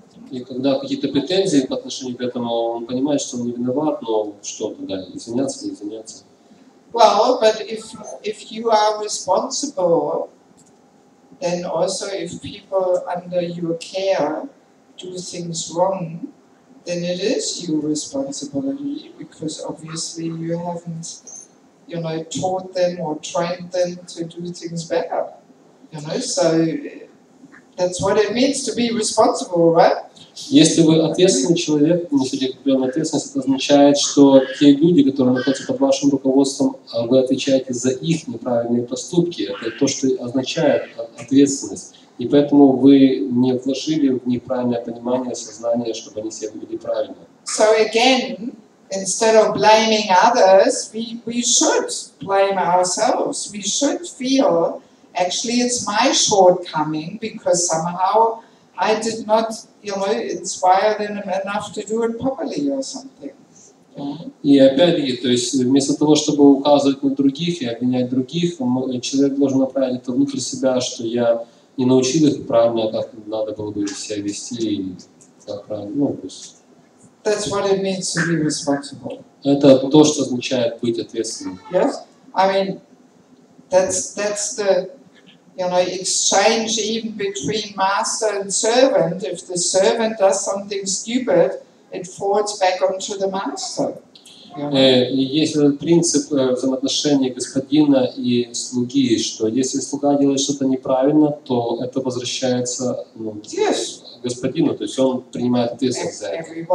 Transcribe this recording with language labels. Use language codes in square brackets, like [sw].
[ru] И когда какие-то претензии по отношению к этому, он понимает, что он не виноват, но что тогда, извиняться, не извиняться? [en] Well, but if you are responsible, then also if people under your care do things wrong, then it is your responsibility, because obviously you haven't, you know, taught them or trained them to do things better. You know, so that's what it means to be responsible, right? [ru] Если вы ответственный человек, несете определенную ответственность, это означает, что те люди, которые находятся под вашим руководством, вы отвечаете за их неправильные поступки. Это то, что означает ответственность. И поэтому вы не вложили в них правильное понимание, сознание, чтобы они себя вели правильно. [en] So again, instead of blaming others, we should blame ourselves. We should feel, actually it's my shortcoming because somehow I did not, you know, inspire them enough to do it properly or something. [ru] И опять-таки, то есть вместо того, чтобы указывать на других и обвинять других, человек должен направить это внутрь себя, что я не научил их правильно, как надо было бы себя вести, и как правильно, ну, пусть. [en] That's what it means to be responsible. [ru] Это то, что означает быть ответственным. [en] Yes, I mean, that's the, you know, exchange even between master and servant. If the servant does something stupid, it falls back onto the master. [ru] Есть этот принцип взаимоотношений господина и слуги, что если слуга делает что-то неправильно, то это возвращается господину, то есть он принимает ответственность за это.